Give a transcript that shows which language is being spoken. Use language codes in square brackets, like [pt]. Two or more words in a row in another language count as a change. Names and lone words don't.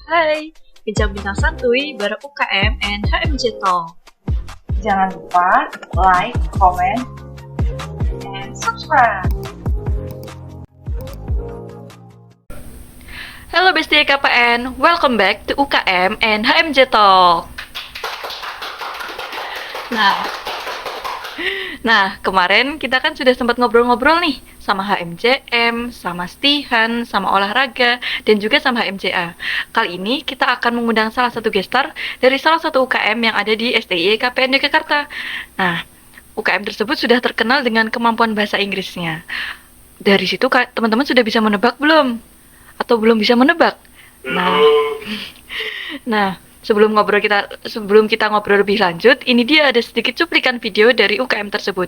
[id] Hai, bincang-bincang santuy bareng UKM and HMJ Talk. Jangan lupa [en] like, comment, and subscribe. [id] Halo Bestie KPN, [en] welcome back to [id] UKM and HMJ Talk. Nah, kemarin kita kan sudah sempat ngobrol-ngobrol nih sama HMJM, sama Stihan, sama olahraga, dan juga sama HMJA. Kali ini kita akan mengundang salah satu gestar dari salah satu UKM yang ada di STIE KPN Yogyakarta. Nah, UKM tersebut sudah terkenal dengan kemampuan bahasa Inggrisnya. Dari situ teman-teman sudah bisa menebak belum? Atau belum bisa menebak? Nah, sebelum kita ngobrol lebih lanjut, ini dia ada sedikit cuplikan video dari UKM tersebut.